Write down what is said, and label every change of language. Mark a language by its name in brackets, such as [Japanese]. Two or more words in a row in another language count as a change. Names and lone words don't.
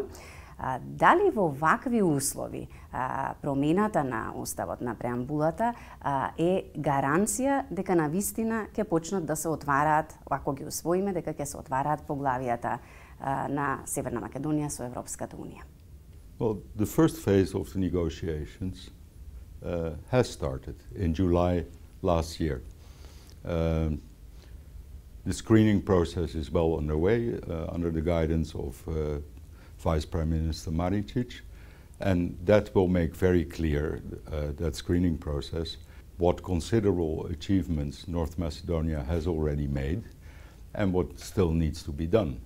[Macedonian] Дали во вакви услови промената на Уставот, на преамбулата, е гаранција дека навистина ќе почнат да се отвараат, ако ги усвоиме, дека ќе се отвараат поглавијата на Северна Македонија со Европската Унија? [English] Well, the first phase of the negotiations has started in July last year. The screening process is well underway under the guidance of Vice Prime Minister Maricic, and that will make very clear, that screening process, what considerable achievements North Macedonia has already made and what still needs to be done.